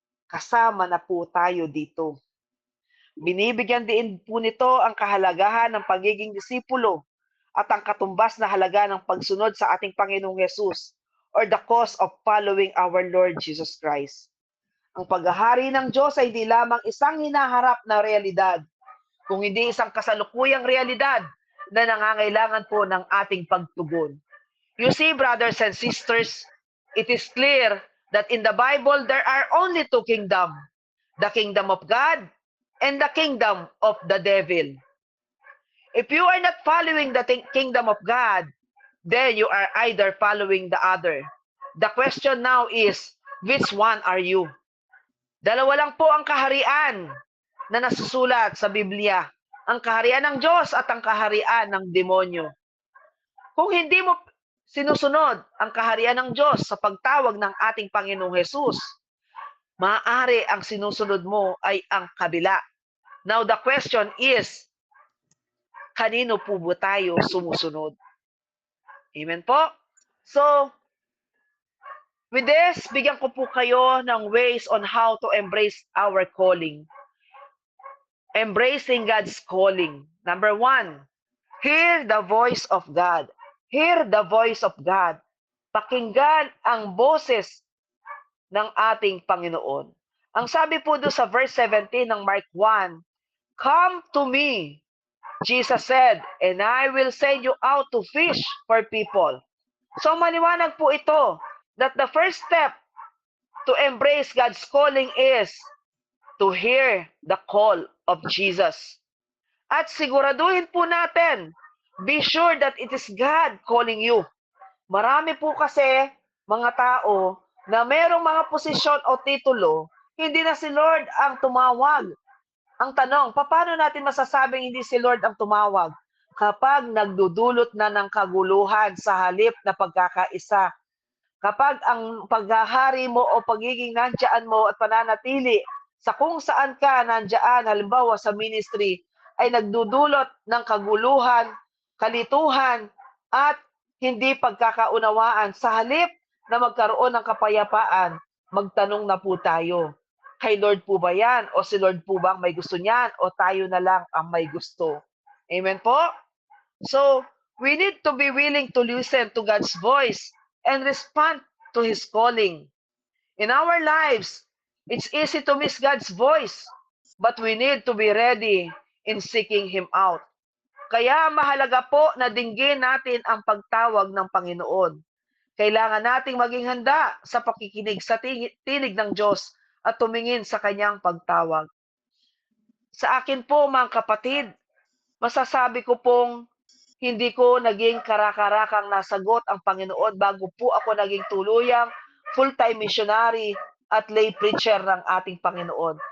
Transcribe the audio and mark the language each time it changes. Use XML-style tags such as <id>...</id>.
<tl>Kasama na po tayo dito. Binibigyan din po nito ang kahalagahan ng pagiging disipulo at ang katumbas na halaga ng pagsunod sa ating Panginoong Jesus</tl> <en>or the cause of following our Lord Jesus Christ.</en> <tl>Ang paghahari ng Diyos ay hindi lamang isang hinaharap na realidad, kung hindi isang kasalukuyang realidad na nangangailangan po ng ating pagtugon.</tl> <en>You see, brothers and sisters, it is clear that in the Bible, there are only two kingdoms, the kingdom of God and the kingdom of the devil. If you are not following the kingdom of God, then you are either following the other. The question now is, which one are you?</en> <tl>Dalawa lang po ang kaharian na nasusulat sa Biblia. Ang kaharian ng Diyos at ang kaharian ng demonyo. Kung hindi mo sinusunod ang kaharian ng Diyos sa pagtawag ng ating Panginoong Hesus, maaari ang sinusunod mo ay ang kabila.</tl> <en>Now the question is,</en> <tl>kanino po ba tayo sumusunod? Amen po?</tl> <en>So, with this,</en> <tl>bigyan ko po kayo ng</tl> <en>ways on how to embrace our calling. Embracing God's calling. Number 1, hear the voice of God. Hear the voice of God.</en> <tl>Pakinggan ang boses ng ating Panginoon. Ang sabi po doon sa verse 17 ng</tl> <en>Mark 1, "Come to me," Jesus said, "and I will send you out to fish for people." So</en> <tl>maliwanag po ito</tl> <en>that the first step to embrace God's calling is to hear the call of Jesus.</en> <tl>At siguraduhin po natin,</tl> <en>be sure that it is God calling you.</en> <tl>Marami po kasi mga tao na merong mga posisyon o titulo, hindi na si Lord ang tumawag. Ang tanong, paano natin masasabing hindi si Lord ang tumawag? Kapag nagdudulot na ng kaguluhan sa halip na pagkakaisa. Kapag ang paghahari mo o pagiging nandiyan mo at pananatili sa kung saan ka nandiyan, halimbawa sa ministry, ay nagdudulot ng kaguluhan, kalituhan, at hindi pagkakaunawaan. Sa halip na magkaroon ng kapayapaan, magtanong na po tayo. Kay Lord po ba yan? O si Lord po ba ang may gusto niyan? O tayo na lang ang may gusto? Amen po?</tl> <en>So, we need to be willing to listen to God's voice and respond to His calling. In our lives, it's easy to miss God's voice, but we need to be ready in seeking Him out.</en> <tl>Kaya mahalaga po na dinggin natin ang pagtawag ng Panginoon. Kailangan nating maging handa sa pakikinig sa tinig ng Diyos at tumingin sa kanyang pagtawag. Sa akin po mga kapatid, masasabi ko pong hindi ko naging karakarakang nasagot ang Panginoon bago po ako naging tuluyang full-time missionary at lay preacher ng ating Panginoon.</tl>